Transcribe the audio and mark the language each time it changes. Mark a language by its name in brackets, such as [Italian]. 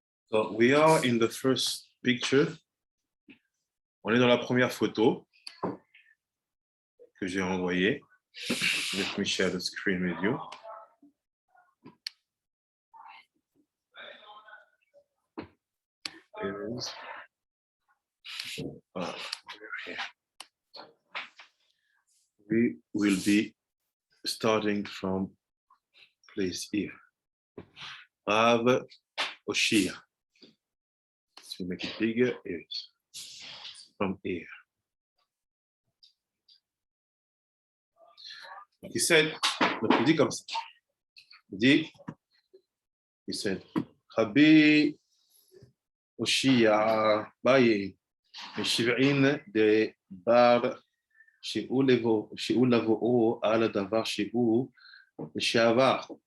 [English] So we are in the first picture. [French] On est dans la première photo que j'ai envoyée. [English] Let me share the screen with you. We will be starting from place here. Rav Oshia. So make it bigger. Here it is. From here. He said, [French] donc il dit comme ça. Il dit, [English] he said, [Hebrew] Rabbi Oshia Baye, משבעין דבר שהוא לבואו על הדבר שהוא לשעבר.